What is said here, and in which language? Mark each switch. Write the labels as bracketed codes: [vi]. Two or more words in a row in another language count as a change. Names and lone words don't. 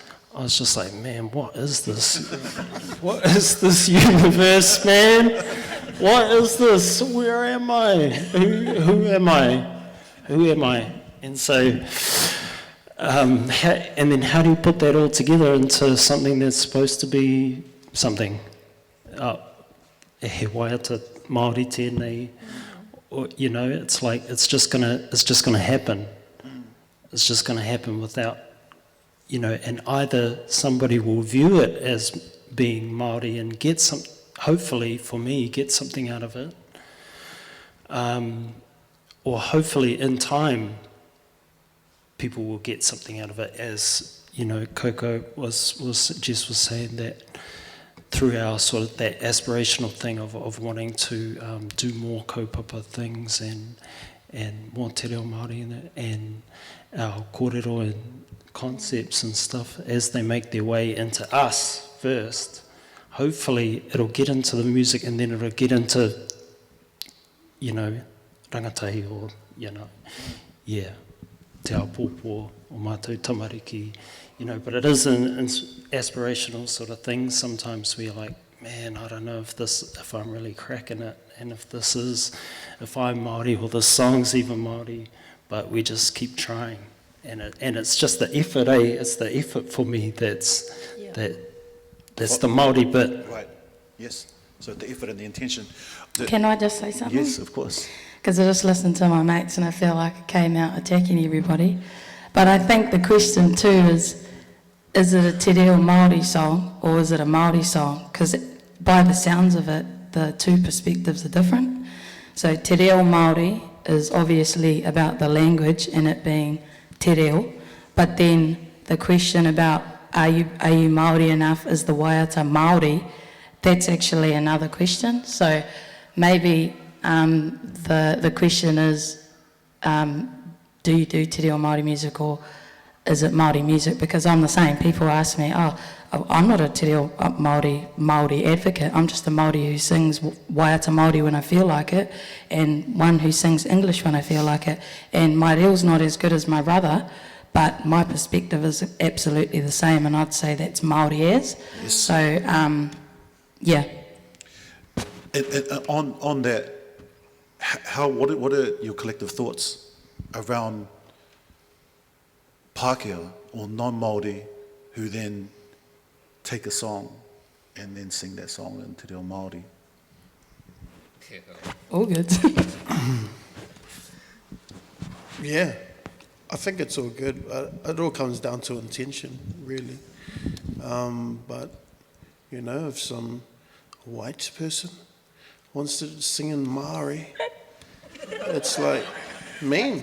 [en] I was just like, man, what is this? What is this universe, man? What is this? Where am I? Who am I? Who am I? And so, and then how do you put that all together into something that's supposed to be something? [mi] He waiata Māori tēnei, [en] or, you know, it's like it's just gonna happen. It's just gonna happen without, you know, and either somebody will view it as being Māori and get some, hopefully for me, get something out of it, or hopefully in time people will get something out of it, as, you know, Coco Jess was saying, that through our sort of that aspirational thing of wanting to do more kaupapa things and more [mi] te reo Māori [en] and our kōrero and concepts and stuff, as they make their way into us first, hopefully it'll get into the music, and then it'll get into, you know, rangatahi, or, you know, yeah, [mi] te ao pōpō o mātou tamariki, [en] you know, but it is an aspirational sort of thing. Sometimes we're like, man, I don't know if I'm really cracking it, and if I'm Māori, or the song's even Māori, but we just keep trying. And it's just the effort, It's the effort for me that's the Māori bit. Right, yes. So the effort and the intention. Can I just say something? Yes, of course. Because I just listened to my mates and I feel like I came out attacking everybody. But I think the question too is it a [mi] te reo Māori [en] song or is it a Māori song? Because by the sounds of it, the two perspectives are different. So [mi] te reo Māori [en] is obviously about the language and it being [mi] te reo, [en] but then the question about are you Māori enough is the [mi] waiata Māori, [en] that's actually another question. So maybe the question is, do you do [mi] te reo Māori [en] music or is it Māori music? Because I'm the same. People ask me, I'm not a [mi] te reo Māori [en] advocate. I'm just a Māori who sings [mi] waiata Māori [en] when I feel like it, and one who sings English when I feel like it. And my reo's not as good as my brother, but my perspective is absolutely the same, and I'd say that's Māori as. Yes. So, yeah. On that, what are your collective thoughts around Pākehā or non-Māori who then take a song and then sing that song in [mi] te reo Māori? [en] All good. Yeah, I think it's all good. It all comes down to intention, really. But, you know, if some white person wants to sing in Māori, it's like, mean.